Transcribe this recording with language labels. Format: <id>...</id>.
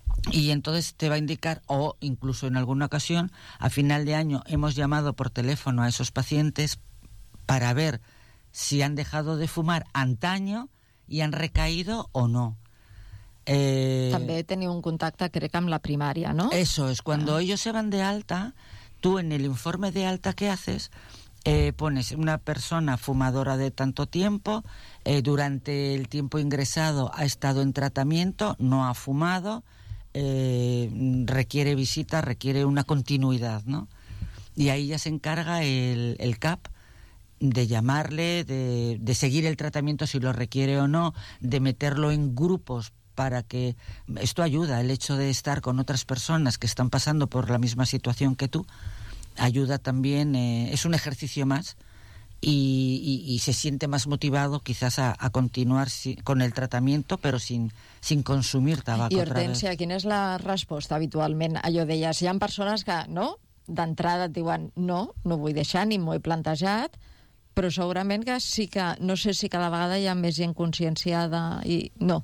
<es>Y entonces te va a indicar, o incluso en alguna ocasión, a final de año hemos llamado por teléfono a esos pacientes para ver si han dejado de fumar antaño i han recaído o no.</es> <ca>També teniu un contacte, crec, amb la primària, no?</ca> <es>Eso es. Cuando ellos se van de alta, tú en el informe de alta que haces, pones una persona fumadora de tanto tiempo, durante el tiempo ingresado ha estado en tratamiento, no ha fumado, requiere visita, requiere una continuidad, ¿no? Y ahí ya se encarga el CAP de llamarle, de seguir el tratamiento si lo requiere o no, de meterlo en grupos para que... Esto ayuda, el hecho de estar con otras personas que están pasando por la misma situación que tú, ayuda también, es un ejercicio más, y se siente más motivado quizás a continuar con el tratamiento, pero sin consumir tabaco.</es> <ca>I Hortensia, quina és la resposta habitualment? Allò deies, hi ha persones que, no? D'entrada et diuen, no vull deixar, ni m'ho he plantejat, però segurament que sí que, no sé si cada vegada hi ha més gent conscienciada i no.</ca>